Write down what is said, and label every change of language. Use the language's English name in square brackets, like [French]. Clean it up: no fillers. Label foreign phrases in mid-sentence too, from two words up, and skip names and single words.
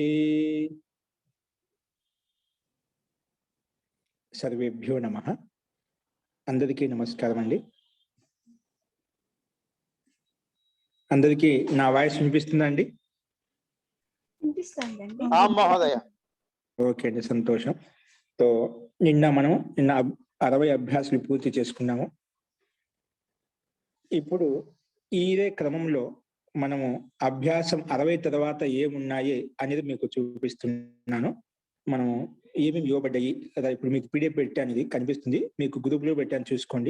[Sanskrit] सर्वेभ्यो नमः। [Telugu] అందరికీ నమస్కారం అండీ। అందరికీ నా వాయిస్ వినిపిస్తుందా అండీ? विनिपिस्तुंदी महोदय। ఓకే అండీ, సంతోషం. తో నిన్న 60 అభ్యాసాలు పూర్తి చేసుకున్నాము. ఇప్పుడు ఈరే క్రమంలో మనము అభ్యాసం 60 తర్వాత ఏమున్నాయి అనేది మీకు చూపిస్తున్నాను. మనము ఏమేమి ఇవ్వబడ్డాయి కదా, ఇప్పుడు మీకు పీడిఎఫ్ పెట్టాను, ఇది కనిపిస్తుంది, మీకు గ్రూప్లో పెట్టాను, చూసుకోండి.